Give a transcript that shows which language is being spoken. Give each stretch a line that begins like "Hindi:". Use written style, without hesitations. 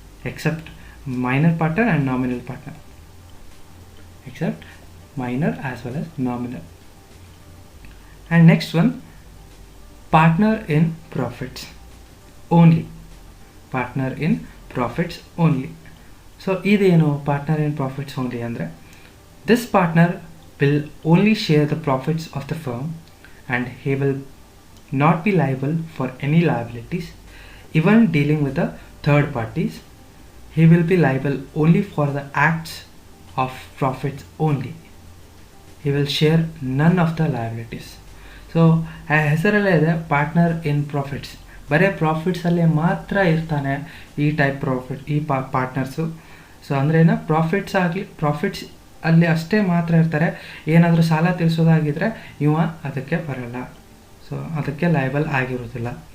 English: Except minor partner and nominal partner, except minor as well as nominal. And next one partner in profits only. Partner in profits only.
Kannada: So ಇದೇನು
English: partner in profits only
Kannada: ಅಂದರೆ
English: This partner will only share the profits of the firm and he will not be liable for any liabilities. Even dealing with the third parties, he will be liable only for the acts of profits only. He will share none of the liabilities.
Kannada: So ಹೆಸರಲ್ಲೇ ಇದೆ partner ಇನ್ profits, ಬರೀ ಪ್ರಾಫಿಟ್ಸಲ್ಲೇ ಮಾತ್ರ ಇರ್ತಾನೆ ಈ type partners. So ಅಂದರೆ ಏನು, profits ಅಲ್ಲಿ ಅಷ್ಟೇ ಮಾತ್ರ ಇರ್ತಾರೆ. ಏನಾದರೂ ಸಾಲ ತೀರಿಸೋದಾಗಿದ್ದರೆ ಇವ ಅದಕ್ಕೆ ಬರಲ್ಲ, ಸೊ ಅದಕ್ಕೆ ಲಯಬಲ್ ಆಗಿರೋದಿಲ್ಲ.